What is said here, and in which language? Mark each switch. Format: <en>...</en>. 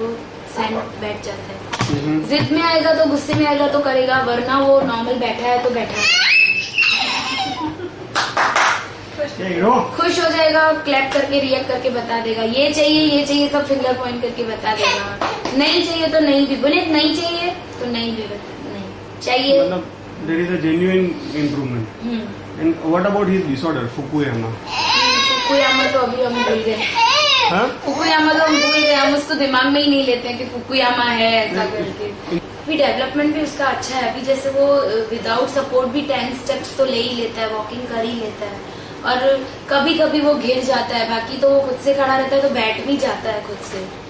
<hi>वो सहन बैठ जाता है. जिद में आएगा तो, गुस्से में आएगा तो करेगा, वरना वो नॉर्मल बैठा है तो बैठा है. खुश हो जाएगा, क्लैप करके रिएक्ट करके बता देगा, ये चाहिए, सब फिंगर पॉइंट करके बता देगा. नहीं चाहिए तो नहीं भी. विनित नहीं चाहिए तो नहीं भी बता, नहीं चाहिए.</hi> <en>मतलब there is a genuine improvement. And what about his disorder, Fukuyama?</en> <hi>Fukuyama तो अभी हम भूल गए. हाँ? फुकुयामा तो हम भूल गए, हम उसको दिमाग में ही नहीं लेते हैं कि फुकुयामा है ऐसा करके. भी डेवलपमेंट भी उसका अच्छा है. अभी जैसे वो विदाउट सपोर्ट भी 10 स्टेप्स तो ले ही लेता है, वॉकिंग कर ही लेता है. और कभी कभी वो घिर जाता है, बाकी तो वो खुद से खड़ा रहता है, तो बैठ भी जाता है खुद से.</hi>